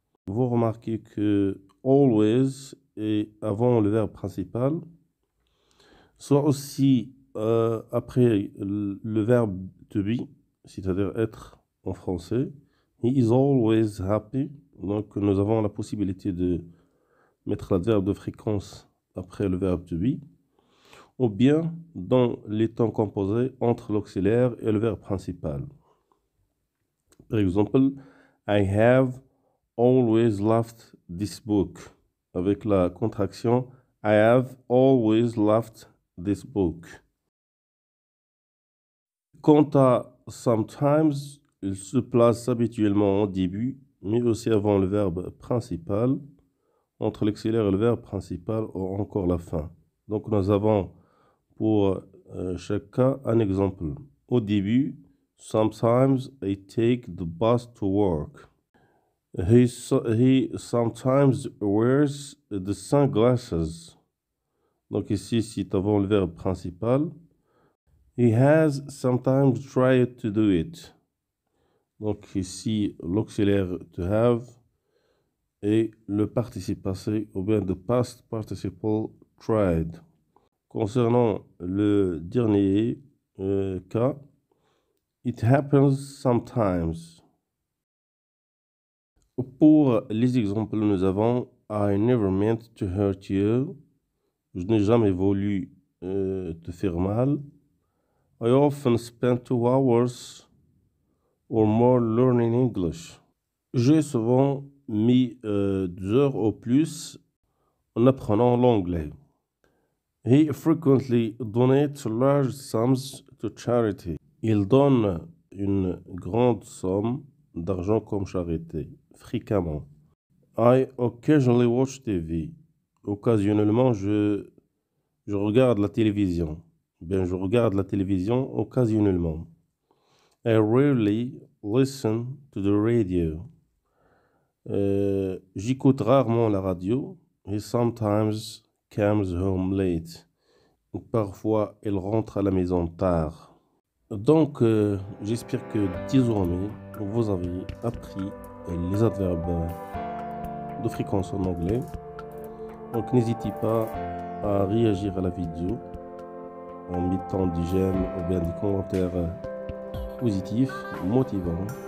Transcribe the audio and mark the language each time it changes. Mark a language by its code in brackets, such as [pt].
[fr] Vous remarquez que always est avant le verbe principal, soit aussi après le verbe to be, c'est-à-dire être en français. [en] He is always happy. [fr] Donc, nous avons la possibilité de mettre l'adverbe de fréquence après le verbe to be, ou bien dans les temps composés entre l'auxiliaire et le verbe principal. Par exemple, [en] I have always loved this book, [fr] avec la contraction [en] I have always loved this book. [fr] Quant à sometimes, il se place habituellement au début, mais aussi avant le verbe principal, entre l'auxiliaire et le verbe principal, ou encore la fin. Donc nous avons pour chaque cas un exemple. Au début, [en] sometimes I take the bus to work. He sometimes wears the sunglasses. [fr] Donc ici, c'est avant le verbe principal. [en] He has sometimes tried to do it. [fr] Donc ici, l'auxiliaire to have et le participe passé ou bien [en] the past participle [fr] tried. Concernant le dernier cas, [en] it happens sometimes. [fr] Pour les exemples, nous avons [en] I never meant to hurt you. [fr] Je n'ai jamais voulu te faire mal. [en] I often spend 2 hours or more learning English. [fr] J'ai souvent mis 2 heures au plus en apprenant l'anglais. [en] He frequently donates large sums to charity. [fr] Il donne une grande somme d'argent comme charité, fréquemment. [en] I occasionally watch TV. [fr] Occasionnellement, je regarde la télévision. Bien, je regarde la télévision occasionnellement. [en] I rarely listen to the radio. [fr] J'écoute rarement la radio. [en] He sometimes comes home late. [fr] Parfois, il rentre à la maison tard. Donc, j'espère que désormais, vous avez appris les adverbes de fréquence en anglais. Donc, n'hésitez pas à réagir à la vidéo en mettant des j'aime ou bien des commentaires positifs, motivants.